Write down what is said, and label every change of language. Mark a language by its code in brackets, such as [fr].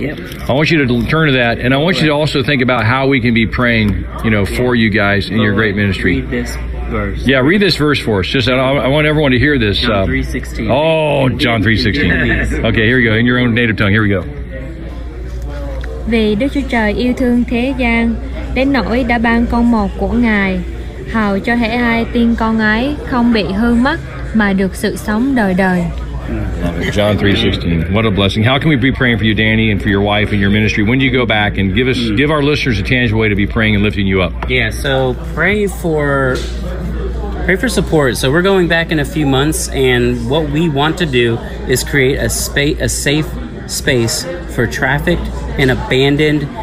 [en] Yep. I want you to turn to that, and I want you to also think about how we can be praying, for you guys in your great ministry. Read this verse. Yeah, read this verse for us. I want everyone to hear this. John 3:16. Oh, John 3:16. Okay, here we go. In your own native tongue. Here we go. [vi] Vì Đức Chúa Trời yêu thương thế gian đến nỗi đã ban con một của Ngài, hầu cho hễ ai tin con ấy không bị hư mất mà được sự sống đời đời. [en] John 3:16. What a blessing. How can we be praying for you, Danny, and for your wife and your ministry? When do you go back? And give our listeners a tangible way to be praying and lifting you up. Yeah, so pray for support. So we're going back in a few months, and what we want to do is create a safe space for trafficked and abandoned